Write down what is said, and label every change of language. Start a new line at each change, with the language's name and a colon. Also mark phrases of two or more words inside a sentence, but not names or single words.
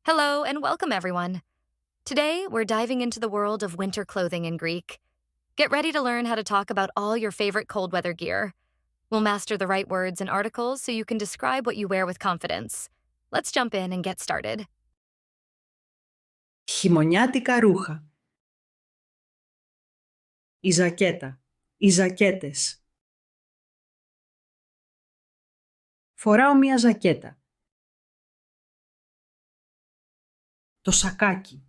English: Hello and welcome, everyone. Today, we're diving into the world of winter clothing in Greek. Get ready to learn how to talk about all your favorite cold weather gear. We'll master the right words and articles so you can describe what you wear with confidence. Let's jump in and get started.
Greek: Χειμωνιάτικα ρούχα. Η ζακέτα. Οι ζακέτες. Φοράω μία ζακέτα. Το σακάκι.